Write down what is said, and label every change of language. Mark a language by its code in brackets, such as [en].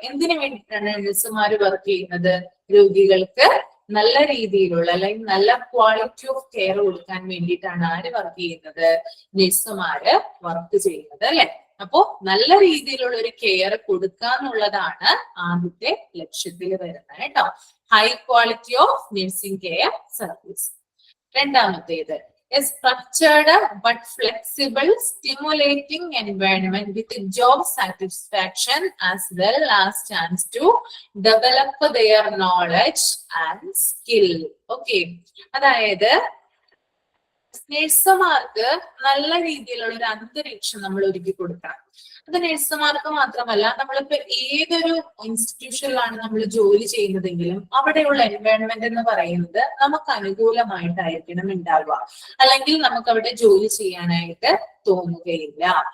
[ml] എന്തിനു വേണ്ടിയിട്ടാണ് നഴ്സുമാർ വർക്ക് ചെയ്യുന്നത്, രോഗികൾക്ക് നല്ല രീതിയിലുള്ള അല്ലെങ്കിൽ നല്ല ക്വാളിറ്റി ഓഫ് കെയർ കൊടുക്കാൻ വേണ്ടിയിട്ടാണ് ആര് വർക്ക് ചെയ്യുന്നത്, നഴ്സുമാര് വർക്ക് ചെയ്യുന്നത് അല്ലെ. അപ്പോ നല്ല രീതിയിലുള്ള ഒരു കെയർ കൊടുക്കാന്നുള്ളതാണ് ആദ്യത്തെ ലക്ഷ്യത്തിൽ വരുന്നത് കേട്ടോ. [en] High quality of nursing care service. [ml] രണ്ടാമത്തേത്, [en] a structured but flexible, stimulating environment with job satisfaction as well as chance to develop their knowledge and skill. [ml] Okay, അതായത് നഴ്സുമാർക്ക് നല്ല രീതിയിലുള്ള ഒരു അന്തരീക്ഷം നമ്മൾ ഒരുക്കി കൊടുക്കണം. അത് നഴ്സുമാർക്ക് മാത്രമല്ല, നമ്മളിപ്പോ ഏതൊരു ഇൻസ്റ്റിറ്റ്യൂഷനിലാണ് നമ്മൾ ജോലി ചെയ്യുന്നതെങ്കിലും അവിടെയുള്ള എൻവയോൺമെന്റ് എന്ന് പറയുന്നത് നമുക്ക് അനുകൂലമായിട്ടായിരിക്കണം ഉണ്ടാവുക, അല്ലെങ്കിൽ നമുക്ക് അവിടെ ജോലി ചെയ്യാനായിട്ട് തോന്നുകയില്ല.